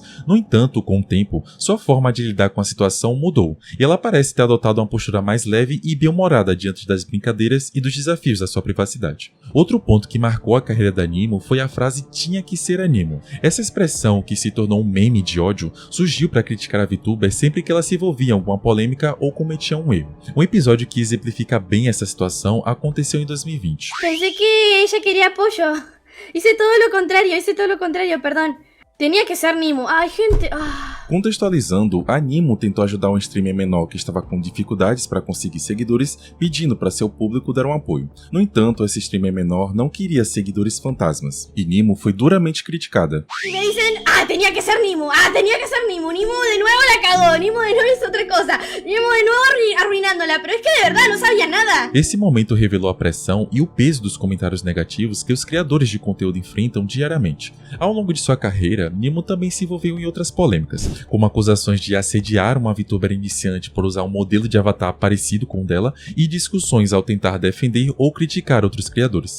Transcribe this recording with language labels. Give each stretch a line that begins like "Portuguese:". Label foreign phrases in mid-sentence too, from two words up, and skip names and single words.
Portuguese: No entanto, com o tempo, sua forma de lidar com a situação mudou, e ela parece ter adotado uma postura mais leve e bem-humorada diante das brincadeiras e dos desafios da sua privacidade. Outro ponto que marcou a carreira da Nimo foi a frase "tinha que ser a Nimo". Essa expressão, que se tornou um meme de ódio, surgiu para criticar a VTuber sempre que ela se envolvia em alguma polêmica ou cometia um erro. Um episódio que exemplifica bem essa situação aconteceu em 2020.
Spanish: Pensé que ella quería apoyo. Hice todo lo contrario, perdón. Tenía que ser Nimo. Ay, gente...
Portuguese: Contextualizando, a Nimo tentou ajudar um streamer menor que estava com dificuldades para conseguir seguidores, pedindo para seu público dar um apoio. No entanto, esse streamer menor não queria seguidores fantasmas, e Nimo foi duramente criticada.
Spanish: Y me dicen, tenía que ser Nimo, tenía que ser Nimo. Nimo de nuevo la cagó, Nimo de nuevo hizo otra cosa, Nimo de nuevo arruinándola, pero es que de verdad no sabía nada.
Portuguese: Esse momento revelou a pressão e o peso dos comentários negativos que os criadores de conteúdo enfrentam diariamente. Ao longo de sua carreira, Nimo também se envolveu em outras polêmicas, como acusações de assediar uma VTuber iniciante por usar um modelo de avatar parecido com o dela e discussões ao tentar defender ou criticar outros criadores.